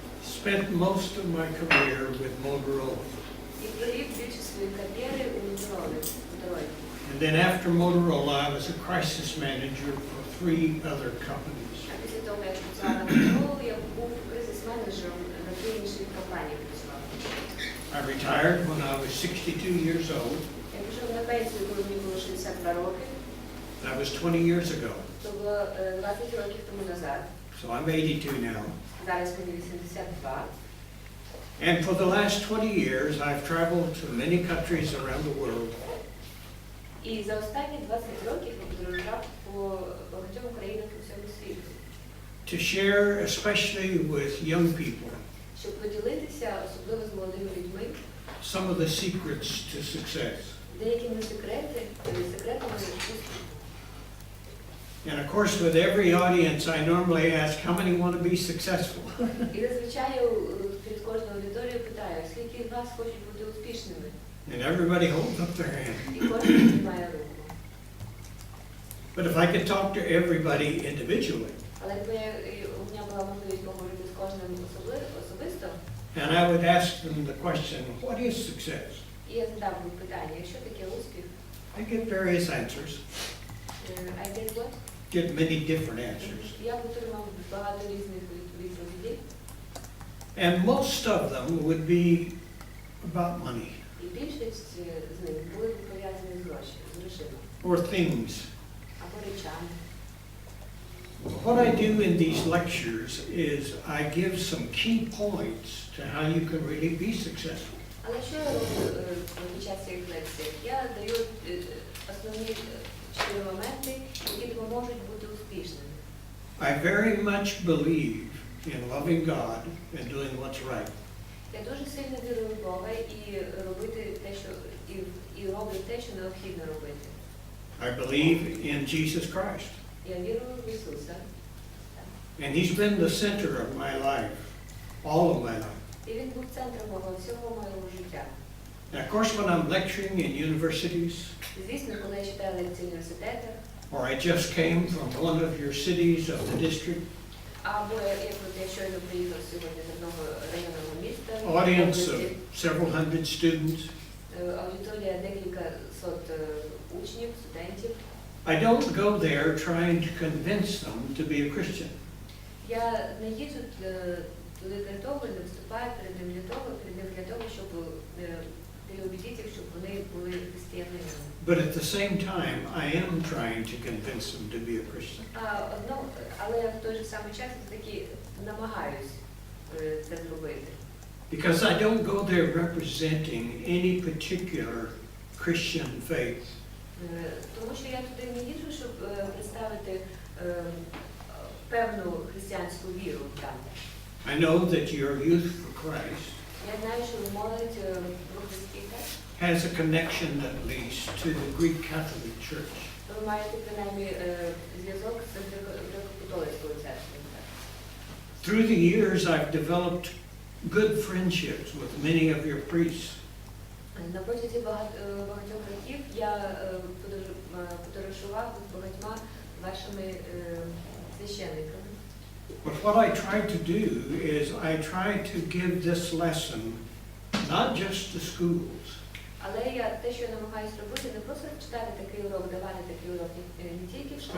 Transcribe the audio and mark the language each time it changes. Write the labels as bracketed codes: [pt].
[en] Spent most of my career with Motorola. [uk] І провів більшість своєї кар'єри у Мотиваційні. [en] And then after Motorola, I was a crisis manager for 3 other companies. [uk] А після того, як працювала на Керолу, я був кризис-менеджером на 3 інші компанії працював. [en] I retired when I was 62 years old. [uk] Я пішов на пенсію, коли мені було 62 роки. [en] That was 20 years ago. [uk] Це було 20 років тому назад. [en] So I'm 82 now. [uk] Зараз мені 82. [en] And for the last 20 years, I've traveled to many countries around the world. [uk] І за останні 20 років я подорожував по багатьом країнах у всьому світу. [en] To share, especially with young people, [uk] Щоб поділитися, особливо з молодими людьми, [en] some of the secrets to success. [uk] деякими секретами успіху. [en] And of course, with every audience, I normally ask, how many want to be successful? [uk] І зазвичай перед кожною аудиторією питаю, скільки з вас хочуть бути успішними? [en] And everybody holds up their hand. [uk] І кожен піднімає руку. [en] But if I could talk to everybody individually, [uk] Але якби у мене була можливість поговорити з кожним особисто, [en] and I would ask them the question, what is success? [uk] і я задав би питання, що таке успіх? [en] I get various answers, I get what? get many different answers. [uk] Я б отримав багато різних відповідей. [en] And most of them would be about money [uk] І більшість з них були пов'язані з грошима. [en] or things. [uk] Або речами. [en] What I do in these lectures is I give some key points to how you can really be successful. [uk] Але що я роблю під час цих лекцій? Я даю основні 4 моменти, які допоможуть бути успішними. [en] I very much believe in loving God and doing what's right. [uk] Я дуже сильно вірую в Бога і робити те, що і роблю те, що необхідно робити. [en] I believe in Jesus Christ. [uk] Я вірую в Ісуса. [en] And He's been the center of my life, all of my life. [uk] І він був центром всього моєго життя. [en] And of course, when I'm lecturing in universities, [uk] Звісно, коли я читаю лекції в університетах, [en] or I just came from one of your cities of the district, [uk] або я щойно приїхав сьогодні з одного районного міста, [en] audience of several hundred students, [uk] аудиторія декілька сот учнів, студентів. [en] I don't go there trying to convince them to be a Christian. [uk] Я не їду туди для того, не виступаю перед ним для того, щоб переубедити їх, щоб вони були християнами. [en] But at the same time, I am trying to convince them to be a Christian. [uk] Але я в той же самий час таки намагаюсь це зробити. [en] Because I don't go there representing any particular Christian faith. [uk] Тому що я туди не їжджу, щоб представити певну християнську віру там. [en] I know that your Youth for Christ [uk] Я знаю, що молодь в Христі [en] has a connection at least to the Greek Catholic Church. [uk] ви маєте принаймні зв'язок з греко-католицькою церквою. [en] Through the years, I've developed good friendships with many of your priests. [uk] На протязі багатьох років я подорожував з багатьма вашими священниками. [en] But what I try to do is I try to give this lesson not just to schools, [uk] Але те, що я намагаюся робити, не просто читати такий урок, давати такий урок не тільки в